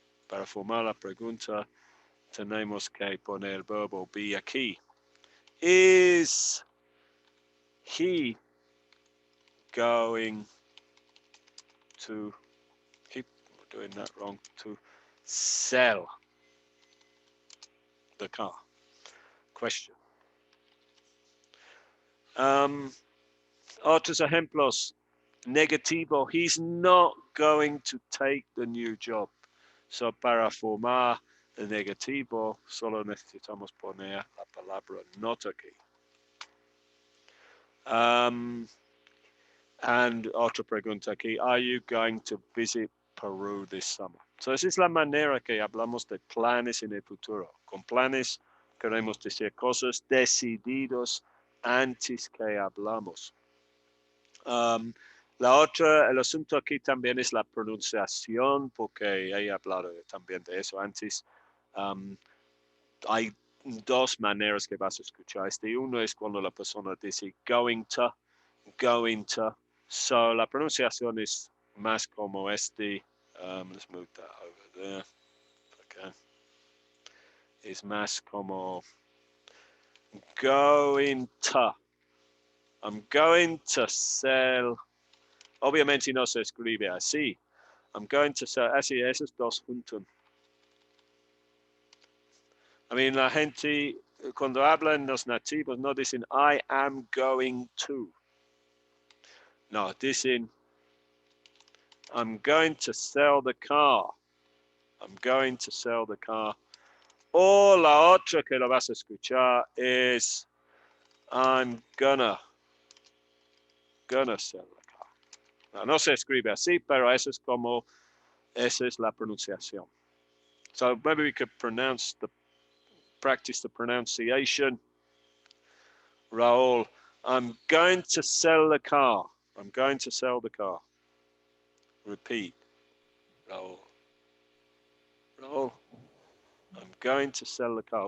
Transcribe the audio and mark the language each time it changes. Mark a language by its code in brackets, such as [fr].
[es] Para formar la pregunta, tenemos que poner el verbo be aquí. [en] Is he going to, keep doing that wrong, to sell the car? Question. [es] Otros ejemplos. Negativo, [en] he's not going to take the new job. [es] So, para formar el negativo, solo necesitamos poner la palabra not aquí. [en] And [es] otra pregunta aquí, [en] are you going to visit Peru this summer? [es] So, esa es la manera que hablamos de planes en el futuro. Con planes queremos decir cosas decididos antes que hablamos. El asunto aquí también es la pronunciación, porque he hablado también de eso antes. Hay dos maneras que vas a escuchar. Uno es cuando la persona dice going to. So, la pronunciación es más como este. [en] Let's move that over there. [es] Okay. Es más como going to. [en] I'm going to sell. [es] Obviamente no se escribe así. [en] I'm going to sell. [es] Así, esos dos juntos. [en] I mean, [es] la gente, cuando hablan los nativos, no dicen [en] I am going to. [es] No, dicen [en] I'm going to sell the car. I'm going to sell the car. [es] O la otra que lo vas a escuchar es [en] I'm gonna gonna sell the car. [es] No se escribe así, pero esa es la pronunciación. [en] So maybe we could practice the pronunciation. Raul, I'm going to sell the car. I'm going to sell the car. Repeat. Raul. Raul, I'm going to sell the car.